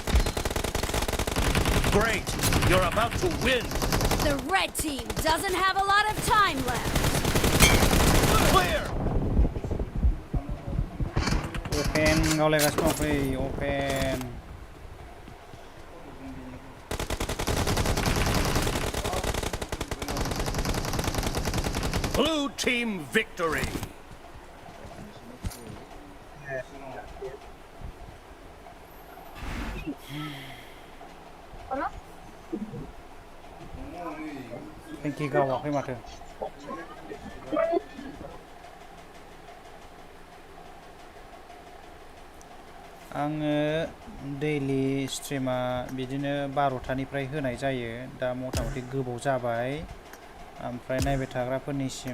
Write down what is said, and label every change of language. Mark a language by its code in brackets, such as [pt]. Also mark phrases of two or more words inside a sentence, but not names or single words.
[en] Great. You're about to win. The red team doesn't have a lot of time left. Clear. [brx] Open गावलायगासिनो दं फै open [en] Blue team victory. Thank you [brx] गावाखै माथो आङो दैलि स्ट्रिमा बिदिनो 12टानिफ्राय होनाय जायो दा मथा-मथि गोबाव जाबाय ओमफ्राय नायबाय थाग्राफोरनिसिम